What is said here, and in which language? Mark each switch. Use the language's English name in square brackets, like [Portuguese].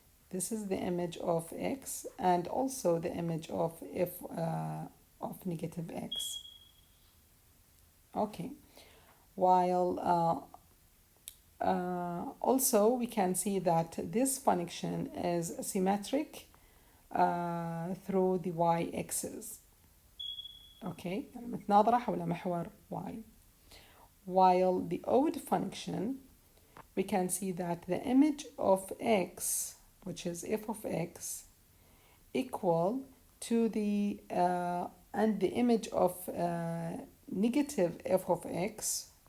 [English] This is the image of x and also the image of f of negative x. Okay, while also we can see that this function is symmetric through the y-axis. [Arabic] Okay, متناظرة حول محور y. [English] While the odd function, we can see that the image of x, which is f of x, equal to the and the image of negative f of x.